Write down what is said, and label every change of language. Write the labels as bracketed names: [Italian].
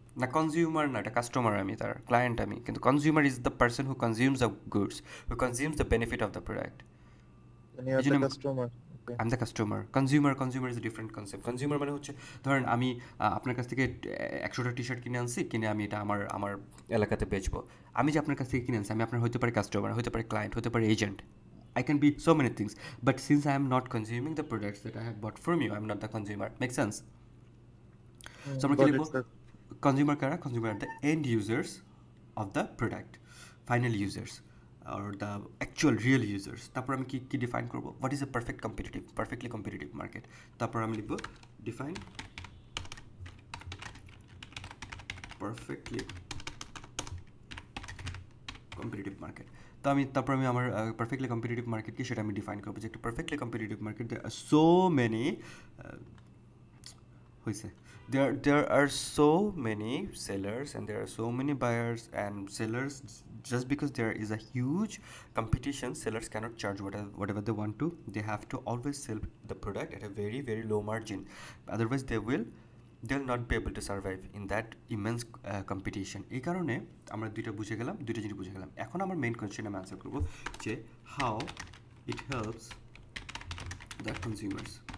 [Bangla] না, কনজিউমার না, এটা কাস্টমার, আমি তার ক্লায়েন্ট আমি, কিন্তু [English] Consumer is the person who consumes the goods, who consumes the benefit of the product. [Bangla] মানে এই আর দ্য জন্য [English] Customer. Okay. I am the customer. Consumer is a different concept. [Bangla] Consumer মানে হচ্ছে, ধরেন আমি আপনার কাছ থেকে 100টা টি শার্ট কিনে আনছি, কিনে আমি এটা আমার আমার এলাকাতে বেচবো। আমি যে আপনার কাছ থেকে কিনে আনছি, আমি আপনার হতে পারে কাস্টমার, হতে পারে ক্লায়েন্ট, হতে পারে agent. [English] I can be so many things, but since I am not consuming the products that I have bought from you, I am not the consumer. Make sense? So [Bangla] আমরা কি [English] Got it, [Bangla] লিখবো? [English] sir. Consumer কারা? Consumer are the end users of the product, final users, or the actual real users. [Bangla] তারপর আমি কি define করবো? [English] What is a perfectly competitive market? [Bangla] তারপর আমি লিখবো [English] define perfectly competitive market. [Bangla] তো তারপর আমি আমার পারফেক্টলি কম্পিটিটিভ মার্কেট কি সেটা আমি ডিফাইন করবো, যে একটা পারফেক্টলি কম্পিটিটিভ মার্কেট দেয়ার আর সো মেনি হয়েছে [English] there are so many sellers and there are so many buyers and sellers. Just because there is a huge competition, sellers cannot charge whatever they want to. They have to always sell the product at a very very low margin, otherwise they'll not be able to survive in that immense competition. [Bangla] এই কারণে আমরা দুইটা জিনিস বুঝে গেলাম। এখন আমার main question আমি আনসার করবো যে [English] How it helps the consumers.